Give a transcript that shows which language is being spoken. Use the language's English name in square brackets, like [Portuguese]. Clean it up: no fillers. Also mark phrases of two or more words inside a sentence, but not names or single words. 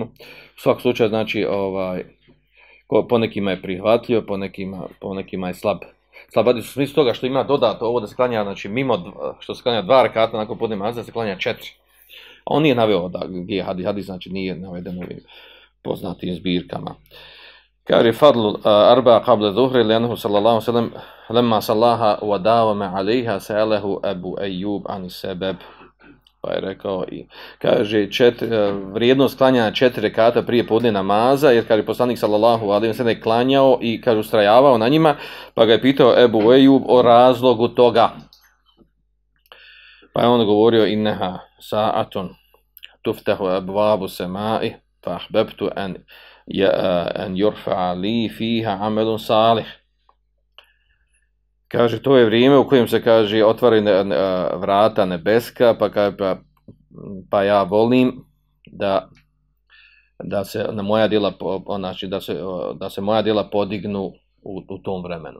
[Bosnian] U svakom slučaju, znači, po nekima je prihvatljivo, po nekima je slab. Slab hadis u smislu toga što ima dodato ovo da se klanja, znači mimo što se klanja 2 rekata nakon podne namaza, se klanja 4. A on nije naveo da je hadis, znači nije naveden ovim poznatim zbirkama. [Arabic] Kaže فضل أربع قبل الظهر لأنه صلى الله سلم لما صلاها وداوم عليها سأله أبو أيوب عن السبب. [Bosnian] Pa je rekao i kaže vrijednost klanjanja 4 rekata prije podne namaza, jer kaže poslanik [Arabic] صلى الله عليه وسلم [Bosnian] klanjao i kaže ustrajavao na njima, pa ga je pitao Ebu Ejub o razlogu toga. Pa je on govorio [Arabic] إنها ساعة تفتح أبواب السماء فأحببت أن يرفع لي فيها عمل صالح. [Bosnian] Kaže, to je vrijeme u kojem se, kaže, otvaraju vrata nebeska, pa ja volim da se na moja djela, znači, da se moja djela podignu u tom vremenu.